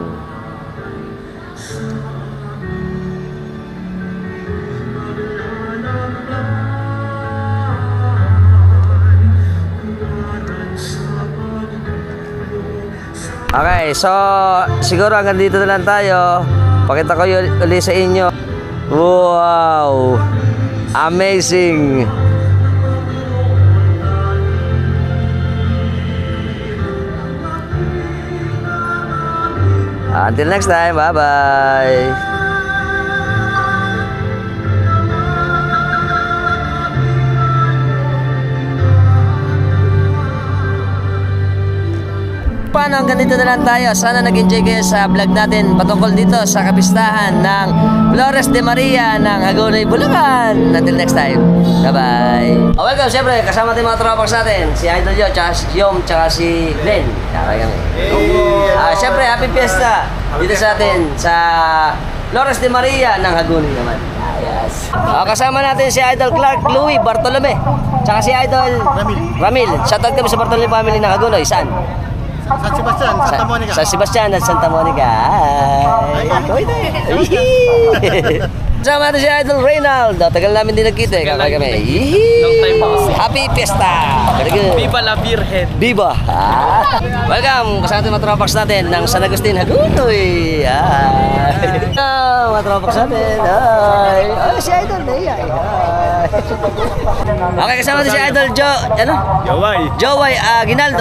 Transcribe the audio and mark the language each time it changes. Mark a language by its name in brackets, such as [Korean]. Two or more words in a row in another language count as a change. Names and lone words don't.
[Filipino] Okay, so siguro hanggang dito na lang tayo. Pakita ko ulit sa inyo. Wow! [English] Amazing! Until next time, bye-bye! [Filipino] Paano, hanggang dito na lang tayo. Sana nag-enjoy kayo sa vlog natin patungkol dito sa kapistahan ng Flores de Maria ng Hagonoy, Bulacan. [English] Until next time, bye-bye! [Filipino] Welcome, siyempre, kasama natin mga tropax natin. Si Idol Joe, tsaka si Yom, tsaka si Glenn. Kaya kami. Siyempre, [English] happy fiesta [Filipino] dito sa atin sa Flores de Maria ng Hagonoy naman. Yes. Kasama natin si Idol Clark Louie Bartolome, tsaka si Idol Ramil. Shoutout kami sa Bartolome family ng Hagonoy. Saan? San Sebastian, Santa Monica. San Sebastian at Santa Monica. Hi! Kasama natin si Idol Reynaldo. Tagal namin din nagkita eh. Kakay kami. [English] Long time [Filipino] po kasi. [English] Happy Fiesta! Very good. [Spanish] Viva la Virgen! Viva! [Filipino] Welcome! Kasama natin mga tropax natin ng San Agustin Hagonoy. Mga tropax natin. Ay, si Idol na yan. Okay, kasama natin si Idol Joway Aguinaldo.